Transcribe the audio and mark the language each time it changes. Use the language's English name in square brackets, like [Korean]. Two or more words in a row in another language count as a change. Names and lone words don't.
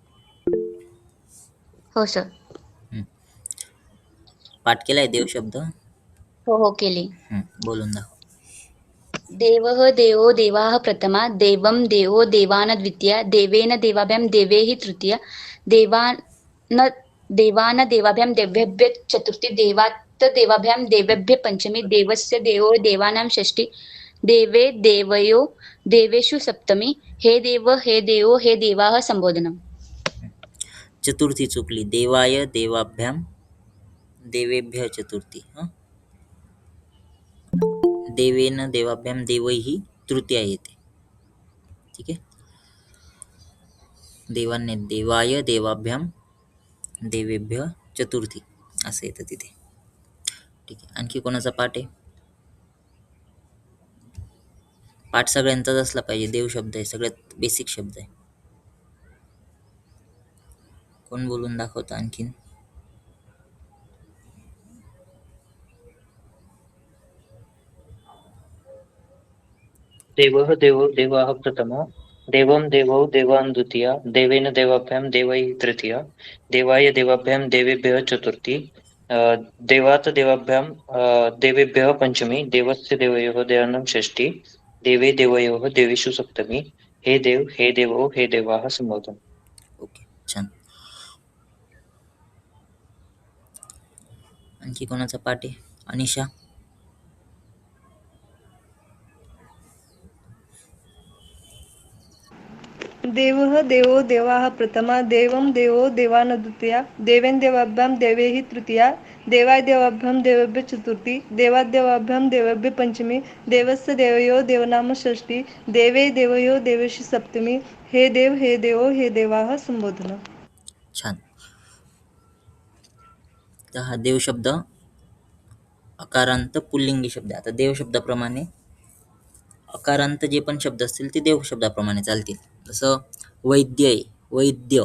[Marathi] हो सर. पाठ केलाय देव शब्द? हो केली. बोलून दाखव. [Sanskrit] देवः देवो देवाः प्रथमा, देवं देवो देवान द्वितीया, देवेन देवाभ्यां देवे हि तृतीया, देवान देवाभ्यां देवेभ्य चतुर्थी, देवात् देवाभ्यां देवेभ्य पंचमी, देवस्य देवो देवानां षष्ठी, देवे देवयो देवेषु सप्तमी, हे देव हे देवो हे देवाः संबोधनम्. [Marathi] चतुर्थी चुकली. [Sanskrit] देवाय देवाभ्याम देवेभ्य चतुर्थी. देवेन देवाभ्याम देवैहि तृतीया येते. [Marathi] ठीक आहे. देवाने [Sanskrit] देवाय देवाभ्याम देवेभ्य चतुर्थी [Marathi] असं येतं तिथे. ठीक आहे. आणखी कोणाचा पाठ आहे? पाठ सगळ्यांचाच असला पाहिजे. देव शब्द आहे, सगळ्यात बेसिक शब्द आहे. कोण बोलून दाखवतं आणखीन? [Sanskrit] देवः देवो देवाः प्रथमा, देवं देवो देवान् द्वितीया, देवेन देवाभ्यां देवैः तृतीया, देवाय देवाभ्यां देवेभ्यः चतुर्थी, देवात् देवाभ्यां देवेभ्यः पंचमी, देवस्य देवयोः देवानां षष्ठी, देवे देवयोः देवेषु सप्तमी, हे देव हे देवो हे देवाः संबोधन. [Marathi] ओके, छान. आणखी कोणाचा पाठ आहे? अनिशा? [Sanskrit] देवः देवो देवाः प्रथमा, देवं देवो देवान् द्वितीया, देवेन देवाभ्यां देवैः तृतीया, देवाय देवाभ्यां देवेभ्यः चतुर्थी, देवात् देवाभ्यां देवेभ्यः पंचमी, देवस्य देवयो देवनाम षष्ठी, देवे देवयो देवेषु सप्तमी, हे देव हे देवो हे देवाः संबोधन. [Marathi] छान. तर हा देव शब्द अकारांत पुल्लिंगी शब्द. आता देव शब्दाप्रमाणे अकारांत जे पण शब्द असतील ते देव शब्दाप्रमाणे चालतील. जसं वैद्य आहे, वैद्य.